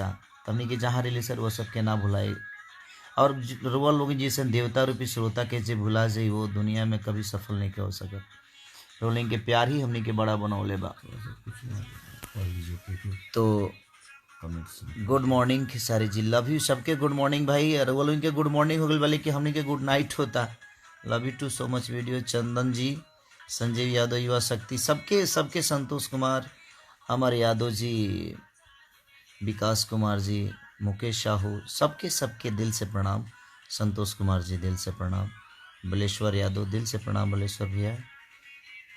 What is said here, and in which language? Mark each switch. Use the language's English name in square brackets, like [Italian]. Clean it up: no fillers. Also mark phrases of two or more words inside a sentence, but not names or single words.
[Bhojpuri] तो हमने के जहाँ रही सर वो सबके ना भुलाए, और रुआ लोग जैसे देवता रूपी श्रोता के जे भुला जाए, वो दुनिया में कभी सफल नहीं के हो सके। रोलिंग के प्यार ही हमने के बड़ा बनौले बा। तो [English] good morning [Bhojpuri] खेसारी जी, [English] love you [Bhojpuri] सबके। [English] good morning [Bhojpuri] भाई, और वो लोग के गुड मॉर्निंग हो गई वाले कि हमने के [English] good night [Bhojpuri] होता। [English] love you too so much video. [Bhojpuri] चंदन जी, संजय यादव, युवा शक्ति, सबके संतोष कुमार, अमर यादव जी, विकास कुमार जी, मुकेश साहू, सबके दिल से प्रणाम। संतोष कुमार जी दिल से प्रणाम। बलेश्वर यादव दिल से प्रणाम, बलेश्वर भैया।